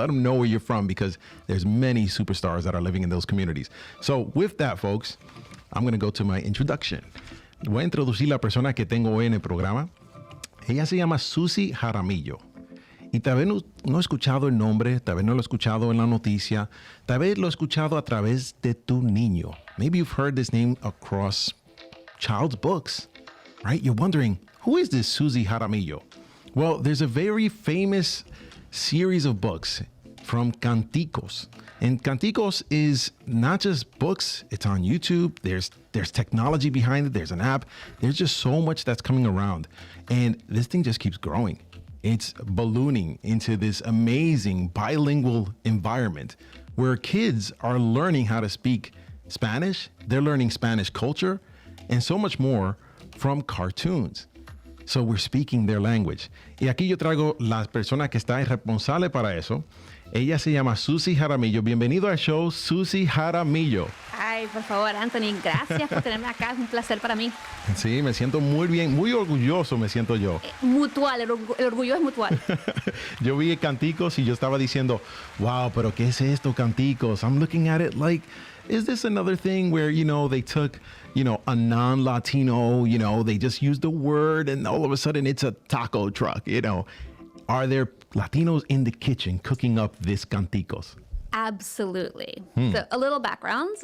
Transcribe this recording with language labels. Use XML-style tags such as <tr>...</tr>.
<en>Let them know where you're from, because there's many superstars that are living in those communities. So with that, folks, I'm going to go to my introduction.</en> <es>Voy a introducir la persona que tengo hoy en el programa. Ella se llama Susie Jaramillo. Y tal vez no he escuchado el nombre, tal vez no lo he escuchado en la noticia, tal vez lo he escuchado a través de tu niño.</es> <en>Maybe you've heard this name across child's books, right? You're wondering, who is this Susie Jaramillo? Well, there's a very famous series of books from Canticos. And Canticos is not just books, it's on YouTube. There's technology behind it. There's an app. There's just so much that's coming around. And this thing just keeps growing. It's ballooning into this amazing bilingual environment where kids are learning how to speak Spanish. They're learning Spanish culture and so much more from cartoons. So we're speaking their language.</en> <es>Y aquí yo traigo la persona que está responsable para eso. Ella se llama Susie Jaramillo. Bienvenido al show, Susie Jaramillo. Ay, por favor, Anthony, gracias por tenerme acá. Es un placer para mí. Sí, me siento muy bien, muy orgulloso me siento yo. Mutual, el orgullo es mutual. Yo vi Canticos y yo estaba diciendo, wow, pero ¿qué es esto, Canticos?</es> <en>I'm looking at it like is this another thing where, they took, a non-Latino, they just used the word and all of a sudden it's a taco truck, Are there Latinos in the kitchen cooking up this Canticos? Absolutely. So a little background.</en>